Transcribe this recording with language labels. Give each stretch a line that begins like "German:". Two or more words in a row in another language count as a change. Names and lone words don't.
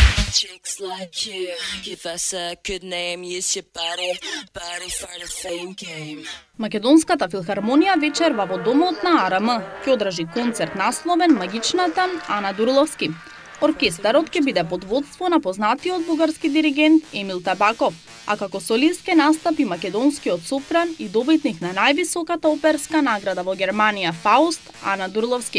English: Chicks like you, give us a good name, use your body for the fame game.
Macedonian: Македонската филхармонија вечерва во домот на АРМ ќе одржи концерт насловен Магичната Ана Дурловски. Оркестарот ќе биде под водство на познатиот бугарски диригент Емил Табаков, а како солист ќе настапи македонскиот сопран и добитник на највисоката оперска награда во Германија Фауст Ана Дурловски.